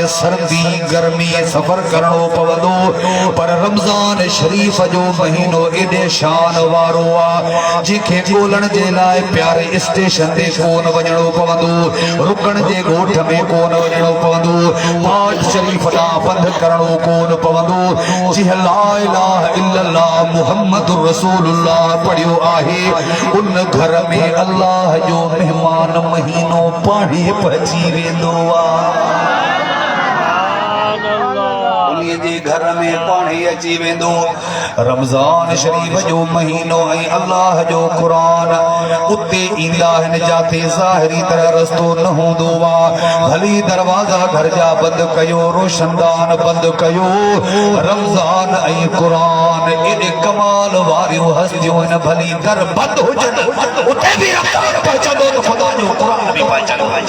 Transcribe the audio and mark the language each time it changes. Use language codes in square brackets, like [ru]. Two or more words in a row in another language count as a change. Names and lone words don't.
[sd] सर्दी गर्मी सफ़र करणो पवंदो पर रमज़ान शरीफ़ जो महीनो एॾे शान वारो आहे जंहिंखे ॻोल्हण जे लाइ प्यारे स्टेशन ते कोन वञणो पवंदो रुकण जे ॻोठ में कोन वञणो पवंदो पाठ शरीफ़ ॾांहुं पंधु करणो कोन पवंदो जिह [ar] لا إله إلا الله محمد رسول الله [sd] पढ़ियो आहे उन घर में अल्लाह जो मेहमान महीनो पाणे पहुची वेंदो आहे जे घर में पाणी अची वेंदो रमज़ान शरीफ जो महीनो ऐं अल्लाह जो क़ुरान उते ईंदा आहिनि जाते ज़ाहिरी तरह रस्तो न हूंदो आहे भली दरवाज़ा घर जा बंदि कयो रोशनदान बंदि कयो रमज़ान ऐं क़ुरान एॾे कमाल वारियूं हस्तियूं आहिनि भली दर बंदि हुजनि उते बि रमज़ान पहुचंदो त ख़ुदा जो क़ुरान बि पहुचंदो